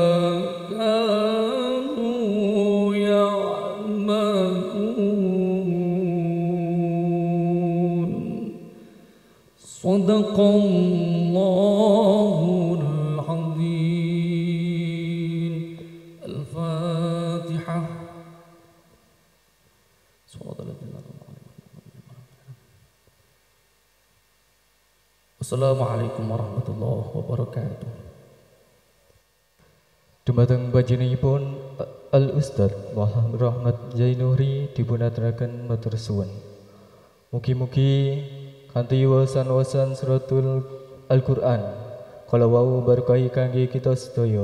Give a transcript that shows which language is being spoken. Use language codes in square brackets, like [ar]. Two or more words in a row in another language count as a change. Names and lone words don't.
[ar] كانوا يعملون صدق الله العظيم الفاتحة السلام عليكم ورحمة الله وبركاته. [jv] Dumateng panjenenganipun Al Ustad Muhammad Rahmat Jainuri dipunaturaken matur suwun. Mugi-mugi kanthi wawasan-wawasan suratul Al-Qur'an kala wau berkahi kangge kita sedaya.